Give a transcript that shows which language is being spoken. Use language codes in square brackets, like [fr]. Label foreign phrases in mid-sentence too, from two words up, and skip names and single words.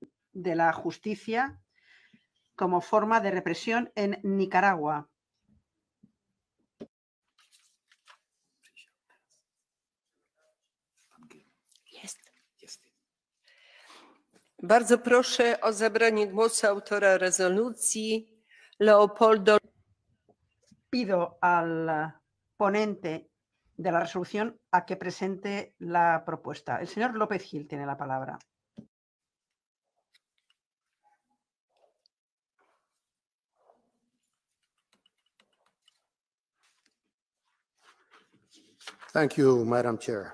[es] de la justicia como forma de represión en Nicaragua. [pl] Bardzo proszę o zabranie głosu autora rezolucji Leopoldo. [es] Pido al ponente de la resolución a que presente la propuesta. El señor López Gil tiene la palabra. [en] Thank you, Madam Chair.